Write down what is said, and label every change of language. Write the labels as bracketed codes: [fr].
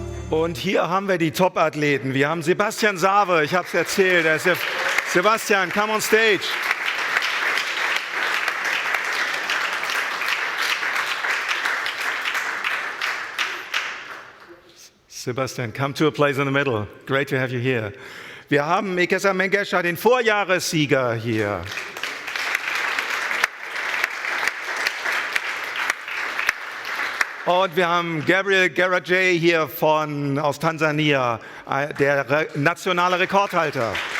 [de] Und hier haben wir die Top-Athleten. Wir haben Sebastian Sawe, ich habe es erzählt. [en] Sebastian, come on stage. Sebastian, come to a place in the middle. Great to have you here. [de] Wir haben Milkesa Mengesha, den Vorjahressieger hier. Und wir haben Gabriel Garajay hier aus Tansania, der nationale Rekordhalter.